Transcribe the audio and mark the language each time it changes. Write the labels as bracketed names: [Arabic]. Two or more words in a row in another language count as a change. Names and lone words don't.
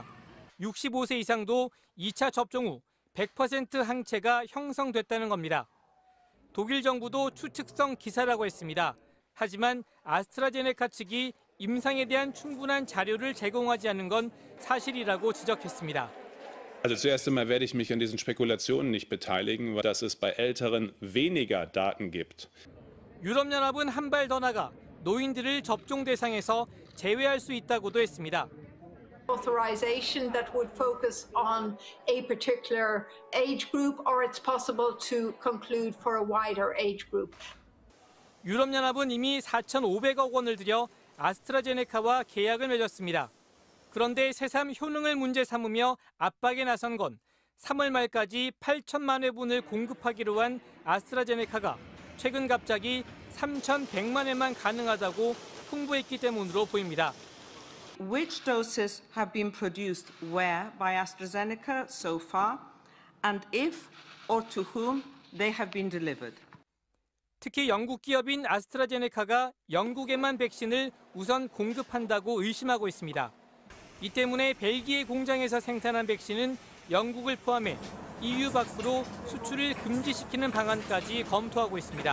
[Korean] 65세 이상도 2차 접종 후 100% 항체가 형성됐다는 겁니다. 독일 정부도 추측성 기사라고 했습니다. 하지만 아스트라제네카 측이 임상에 대한 충분한 자료를 제공하지 않은 건 사실이라고 지적했습니다. [German] Also zuerst einmal werde ich mich an diesen Spekulationen nicht beteiligen, weil dass es bei Älteren weniger Daten gibt. [Korean] 유럽연합은 한 발 더 나가 노인들을 접종 대상에서 제외할 수 있다고도 했습니다. [English] Authorization that would focus on a particular age group, or it's possible to conclude for a wider age group. [Korean] 유럽연합은 이미 4,500억 원을 들여 아스트라제네카와 계약을 맺었습니다. 그런데 새삼 효능을 문제 삼으며 압박에 나선 건 3월 말까지 8천만 회분을 공급하기로 한 아스트라제네카가 최근 갑자기 3,100만 회만 가능하다고 홍보했기 때문으로 보입니다. [English] Which doses have been produced where by AstraZeneca so far, and if or to whom they have been delivered. [Korean] 특히 영국 기업인 아스트라제네카가 영국에만 백신을 우선 공급한다고 의심하고 있습니다. 이 때문에 벨기에 공장에서 생산한 백신은 영국을 포함해 EU 밖으로 수출을 금지시키는 방안까지 검토하고 있습니다.